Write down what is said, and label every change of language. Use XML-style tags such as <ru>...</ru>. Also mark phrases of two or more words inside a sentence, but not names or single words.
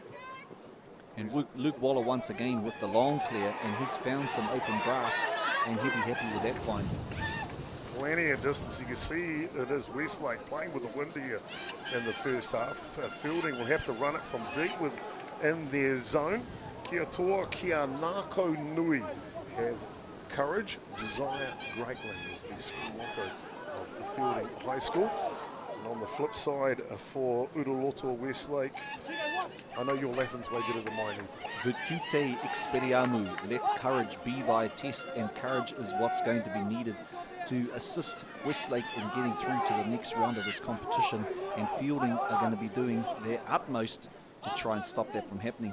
<en>And Luke Waller once again with the long clear, and he's found some open grass, and he'll be happy with that find. Plenty of distance. You can see it is Westlake playing with the wind here in the first half. Feilding will have to run it from deep within their zone.</en> <mi>Kia toa, kia nāko nui.</mi> <en>Have courage, desire greatly is the school motto of Feilding High School. And on the flip side for Uroloto Westlake, I know your Latin's way better than mine, Ethan.</en> <la>Virtute experiamu,</la> <en>let courage be thy test, and courage is what's going to be needed to assist Westlake in getting through to the next round of this competition, and Feilding are going to be doing their utmost to try and stop that from happening.</en>